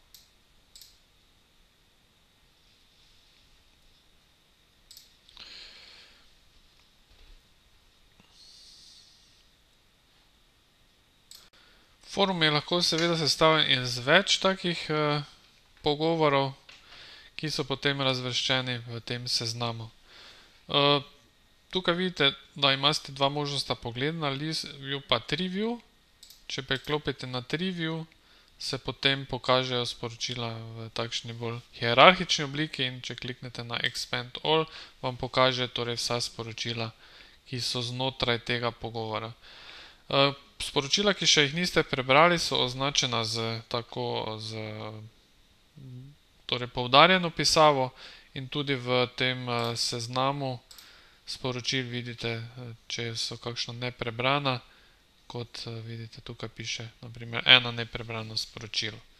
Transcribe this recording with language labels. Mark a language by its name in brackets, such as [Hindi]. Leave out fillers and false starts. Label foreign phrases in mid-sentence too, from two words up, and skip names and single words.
[Slovenian] Forum je lahko seveda sestavljen iz več takih pogovorov, ki so potem razvrščeni v tem seznamu. Tukaj vidite, da imate dva možnosti pogleda na [English] list view [Slovenian] pa [English] tree view. [Slovenian] Če preklopite na [English] tree view, [Slovenian] se potem pokažejo sporočila v takšni bolj hierarhični obliki in če kliknete na [English] expand all, [Slovenian] vam pokaže torej vsa sporočila, ki so znotraj tega pogovora. Sporočila, ki še jih niste prebrali, so označena torej poudarjeno pisavo in tudi v tem seznamu sporočil vidite, če so kakšna neprebrana, kot vidite tukaj piše, na primer, 1 neprebrano sporočilo.